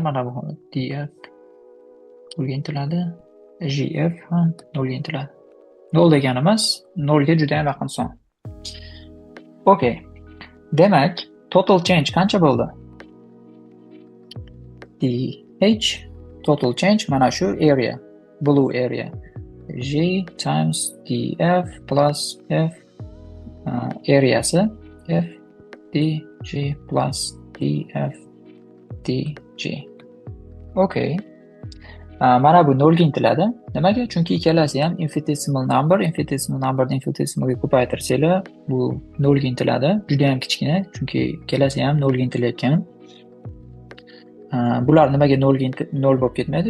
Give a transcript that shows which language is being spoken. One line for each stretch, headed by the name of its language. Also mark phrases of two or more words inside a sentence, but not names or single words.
Uzbek: Mana bu df nolga intiladi, gf ham nolga intiladi. Nol degani emas, nolga juda ham yaqin son. Okay. Demak,
English: total change
Uzbek: qancha bo'ldi?
English: dh total change
Uzbek: mana shu
English: area, blue area. J times df plus f areasi f dj plus df dj.
Uzbek: Okay. Mana bu nolga intiladi. Nimaga? Chunki ikkalasi ham
English: infinitesimal number, infinitesimal numberni
Uzbek: infinitesimalga ko'paytirsanglar, bu nolga intiladi. Juda ham kichkina, chunki ikkalasi ham nolga intilayotgan. Bular nimaga nol bo'lib ketmaydi?